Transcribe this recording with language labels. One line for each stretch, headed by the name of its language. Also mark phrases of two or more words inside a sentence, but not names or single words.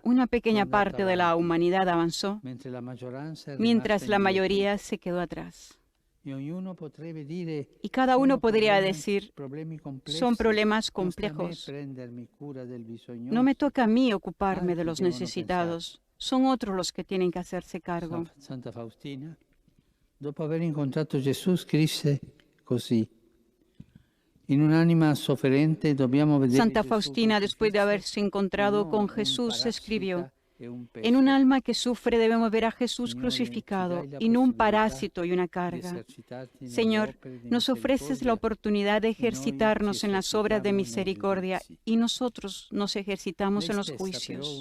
Spanish: Una pequeña parte de la humanidad avanzó, mientras la mayoría se quedó atrás. Y cada uno podría decir, son problemas complejos. No me toca a mí ocuparme de los necesitados. son otros los que tienen que hacerse cargo.
Italian: Santa Faustina, dopo aver incontrato Gesù, scrisse così: in un'anima sofferente dobbiamo vedere Santa Gesù Faustina, con
Spanish: después de haberse encontrado con Jesús, escribió: en un alma que sufre debemos ver a Jesús crucificado y no un parásito y una carga. Señor, nos ofreces la oportunidad de ejercitarnos en las obras de misericordia y nosotros nos ejercitamos en los juicios.